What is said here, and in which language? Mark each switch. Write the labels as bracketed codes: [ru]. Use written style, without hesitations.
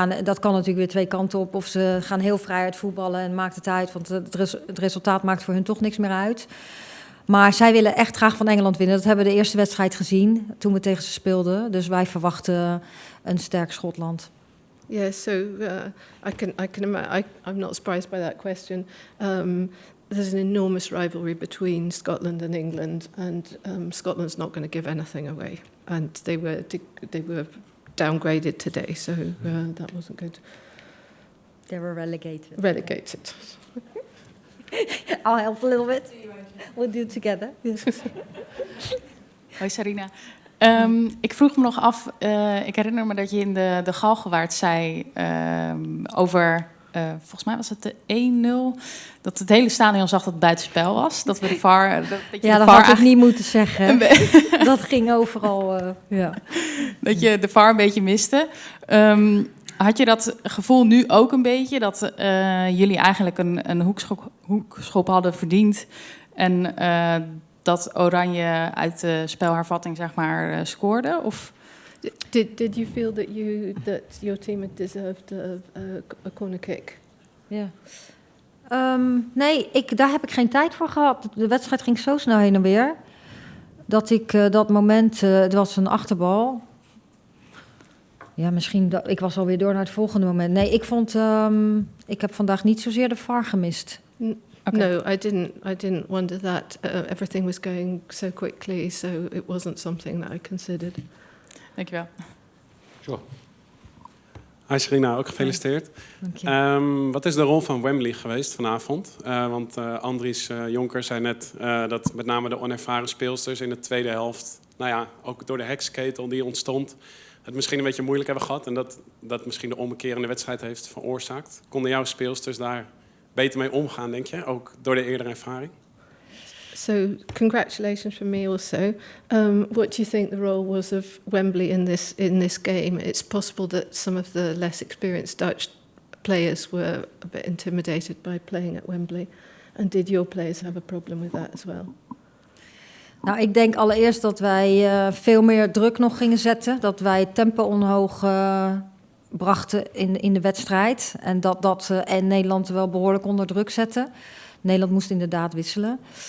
[nl] dat kan natuurlijk weer twee kanten op. Of ze gaan heel vrij uit voetballen en maakt het uit. Want het resultaat maakt voor hun toch niks meer uit. Maar zij willen echt graag van Engeland winnen. Dat hebben we de eerste wedstrijd gezien toen we tegen ze speelden. Dus wij verwachten een sterk Schotland. [en] Yeah, so I can imagine. I'm not surprised by that question. There's an enormous rivalry between Scotland and England, and Scotland's not going to give anything away. And they were downgraded today, so that wasn't good. They were relegated. Relegated. I'll help a little bit. We'll do it together. Yes. [nl] Hoi Sarina. Ik vroeg me nog af, ik herinner me dat je in de Galgenwaard zei over, volgens mij was het de 1-0, dat het hele stadion zag dat het buitenspel was. Dat we de VAR... Dat had ik niet moeten zeggen. Dat ging overal, Dat je de VAR een beetje miste. Had je dat gevoel nu ook een beetje, dat jullie eigenlijk een hoekschop hadden verdiend en dat Oranje uit de spelhervatting zeg maar scoorde? Of? [en] Did you feel that your team had deserved a corner kick? [nl] Ja. Nee, daar heb ik geen tijd voor gehad. De wedstrijd ging zo snel heen en weer dat ik dat moment, het was een achterbal. Ja, misschien ik was alweer door naar het volgende moment. Nee, ik heb vandaag niet zozeer de VAR gemist. [en] Okay. No, I didn't wonder that. Everything was going so quickly, so it wasn't something that I considered. [nl] Dankjewel. [en] Sure. [nl] Hi Sarina, ook gefeliciteerd. Wat is de rol van Wembley geweest vanavond? Want Andries Jonker zei net dat met name de onervaren speelsters in de tweede helft, ook door de heksenketel die ontstond, het misschien een beetje moeilijk hebben gehad en dat misschien de ommekeer in de wedstrijd heeft veroorzaakt. Konden jouw speelsters daar beter mee omgaan, denk je? Ook door de eerdere ervaring? [en] So, congratulations from me also. What do you think the role was of Wembley in this game? It's possible that some of the less experienced Dutch players were a bit intimidated by playing at Wembley. And did your players have a problem with that as well? [nl] Nou, ik denk allereerst dat wij veel meer druk nog gingen zetten. Dat wij tempo omhoog brachten in de wedstrijd. En dat Nederland wel behoorlijk onder druk zette. Nederland moest inderdaad wisselen.